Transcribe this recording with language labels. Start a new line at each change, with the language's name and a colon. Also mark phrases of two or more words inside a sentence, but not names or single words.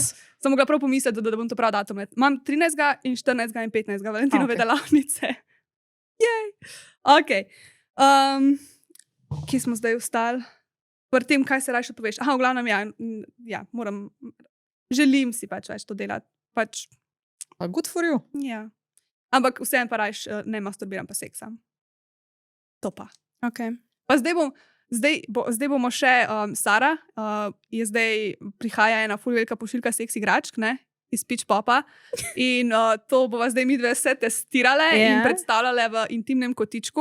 Slovenian: Sem mogla prav pomisliti, da bom to prav datum. Imam 13. in 14. in 15. Valentinove Okay. delavnice. Jej. Ok. Kje smo zdaj ostali? Pri tem, kaj se raje poveš. Aha, v glavnem, ja, želim si pač več to delati. Pač,
English: Good for you.
Slovenian: ja. Ampak vseeno pa raje ne masturbiram, pa seksam. To pa. Okay. Pa zdaj bomo še Sara, prihaja ena ful velika pošiljka seks igračk, ne? Iz Pitch Popa. In to bova zdaj midve vse testirale in predstavljale v intimnem kotičku.